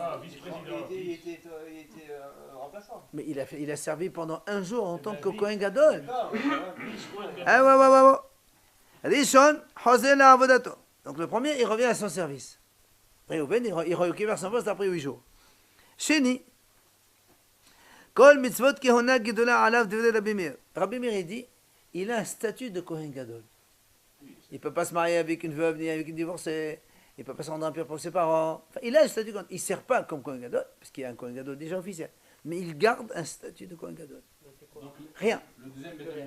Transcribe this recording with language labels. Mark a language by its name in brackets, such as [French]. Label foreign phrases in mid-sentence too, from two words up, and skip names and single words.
[French] Ah, vice-président. Il était remplaçant. Mais il a servi pendant 1 jour en tant que [Hebrew] כהן גדול. [French] D'accord, Ah ouais. [Hebrew] ראשון חוזר לעבודתו. [French] Donc le premier, il revient à son service. Réhouven, il récupère son poste après 8 jours. Sheni. [Hebrew] כל מצוות כהונה גדולה עליו דברי רבי מאיר. [French] Rabbi Meir, il dit, il a un statut de [Hebrew] כהן גדול. [French] Il ne peut pas se marier avec une veuve ni avec une divorcée. Il ne peut pas se rendre impur pour ses parents. Enfin, il a un statut. Il ne sert pas comme [Hebrew] כהן גדול, [French] parce qu'il y a un [Hebrew] כהן גדול [French] déjà officiel. Mais il garde un statut de Kohen Gadol. Rien. Le deuxième Beth